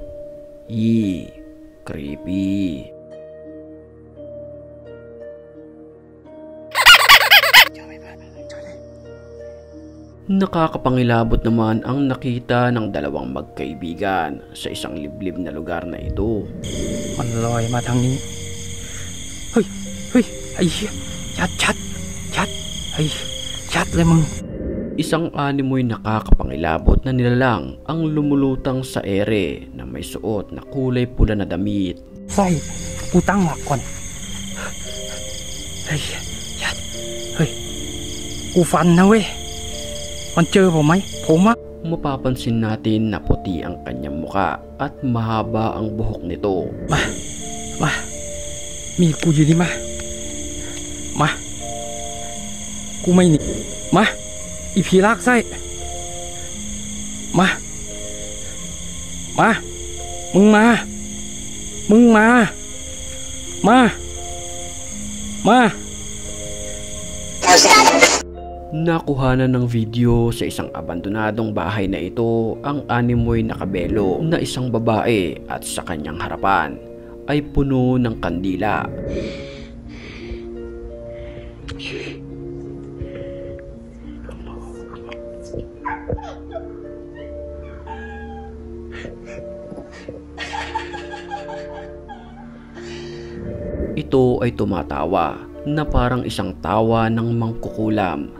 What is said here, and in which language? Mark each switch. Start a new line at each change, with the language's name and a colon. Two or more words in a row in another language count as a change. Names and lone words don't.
Filipino: Creepy. Nakakapangilabot naman ang nakita ng dalawang magkaibigan sa isang liblib na lugar na ito.
Thai: มันลอยมาทางนี้เฮ้ยไอ้เหี้ยชัดไอ้ชัดเลยมึง
Filipino: Isang animoy nakakapangilabot na nilalang ang lumulutang sa ere na may suot na kulay pula na damit.
Thai: สร้อยกูตั้งหลักก่อนฮ้ยยัดเฮ้ยกูฝันนะเว้ยมันเจอผมไหมผมว่า
Filipino: Mapapansin natin na puti ang kanyang muka at mahaba ang buhok nito.
Thai: มามีกูอยู่นี่มากูไม่หนีมาอีผีลากไส้มามึงมา
Filipino: Nakuhanan ng video sa isang abandonadong bahay na ito ang animoy na kabelo na isang babae at sa kanyang harapan ay puno ng kandila. Ito ay tumatawa na parang isang tawa ng mangkukulam.